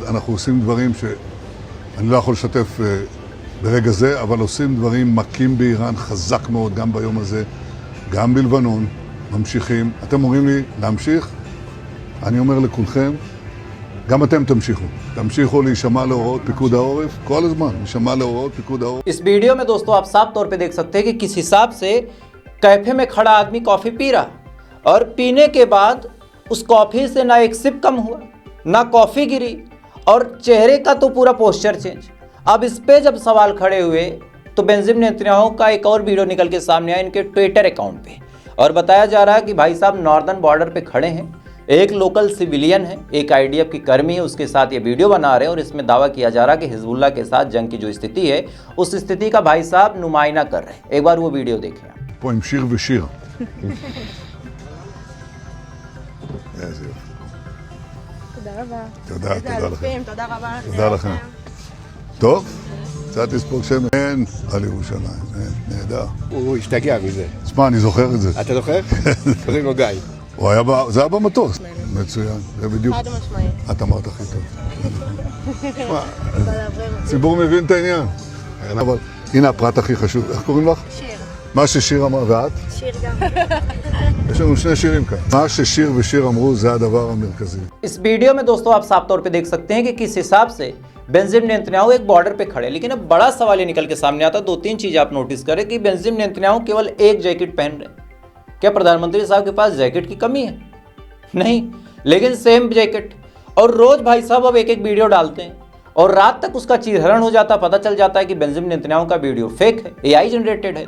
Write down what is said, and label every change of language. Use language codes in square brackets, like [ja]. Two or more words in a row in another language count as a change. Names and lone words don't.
[he] אנחנו עושים דברים אני לא יכול לשתף ברגע זה, אבל עושים דברים מכים באיראן חזק מאוד, גם ביום הזה, גם בלבנון, ממשיכים. אתם אומרים לי להמשיך, אני אומר לכולכם, גם אתם תמשיכו. תמשיכו להישמע להוראות פיקוד העורף, כל הזמן, להישמע להוראות पीकूद העורף। [hi] इस वीडियो में दोस्तों आप साफ तौर पे देख सकते हैं कि किस हिसाब से कैफे में खड़ा आदमी कॉफी पी रहा, और पीने के बाद उस कॉफी से ना एक सिप कम हुआ, ना कॉफी गिरी, और चेहरे का तो पूरा [en] posture change. [hi] अब इस पे जब सवाल खड़े हुए तो बेंजामिन नेतन्याहू का एक और वीडियो निकल के सामने आया इनके ट्विटर अकाउंट पे, और बताया जा रहा है कि भाई साहब [en] northern border [hi] पे खड़े हैं, एक [en] local civilian [hi] है, एक आईडीएफ की कर्मी है, उसके साथ ये वीडियो बना रहे हैं। और इसमें दावा किया जा रहा है कि हिजबुल्लाह के साथ जंग की जो स्थिति है, उस स्थिति का भाई साहब नुमाइना कर रहे हैं। एक बार वो वीडियो देखें। [he] פה עם שיר ושיר. איזה יופי. תודה רבה. תודה, איזה תודה לכם. אלופים, תודה רבה. תודה לכם. טוב, קצת לספוג שמן. אין על ירושלים, אין, נהדר. הוא השתגע מזה. תשמע, אני זוכר את זה. אתה זוכר? קוראים לו גיא. זה היה במטוס. מצוין, זה בדיוק. חד משמעית. את אמרת הכי טוב. תשמע, הציבור מבין את העניין. אבל הנה הפרט הכי חשוב, איך קוראים לך? שיר. מה ששיר אמרה, ואת? שיר גם. יש לנו שני שירים כאן. מה ששיר ושיר אמרו זה הדבר המרכזי. [hi] इस वीडियो में दोस्तों आप साफ तौर पे देख सकते हैं कि किस हिसाब से बेंजामिन नेतन्याहू एक बॉर्डर पे खड़े, लेकिन अब बड़ा सवाल ये निकल के सामने आता है। दो तीन चीजें आप नोटिस करें कि बेंजामिन नेतन्याहू केवल एक जैकेट पहन रहे हैं। क्या प्रधानमंत्री साहब के पास जैकेट की कमी है? नहीं, लेकिन [en] same jacket, [hi] और रोज भाई साहब अब एक एक वीडियो डालते हैं और रात तक उसका चीरहरण हो जाता, पता चल जाता है कि बेंजामिन नेतन्याहू का वीडियो फेक है, [en] AI generated [hi] है।